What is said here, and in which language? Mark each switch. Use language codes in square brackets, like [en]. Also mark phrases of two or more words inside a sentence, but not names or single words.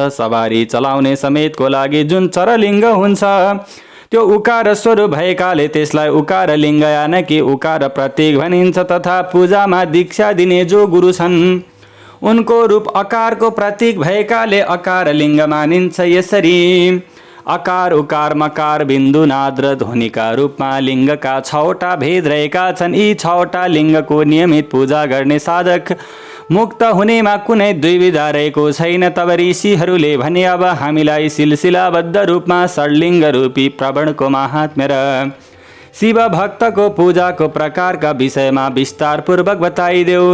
[ne] सवारी चलाउने समेतको लागि जुन चरलिङ्ग हुन्छ त्यो उकार स्वरूप भएकाले त्यसलाई उकार लिङ्ग [hi] यानि कि [ne] उकार प्रतीक भनिन्छ। तथा पूजामा दीक्षा दिने जो गुरु छन् उनको रूप अकारको प्रतीक भएकाले अकार लिङ्ग मानिन्छ। यसरी अकार उकार मकार बिन्दु नाद र ध्वनिका रूपमा लिङ्गका 6वटा भेद रहेका छन्। यी 6वटा लिङ्गको नियमित पूजा गर्ने साधक मुक्त हुनेमा कुनै दुविधा रहेको छैन। तब ऋषिहरूले भने अब हामीलाई सिलसिलाबद्ध रूपमा षड्लिङ्ग रूपी प्रवणको महात्म्य र शिव भक्तको पूजाको प्रकारका विषयमा विस्तारपूर्वक बताइदेऊ।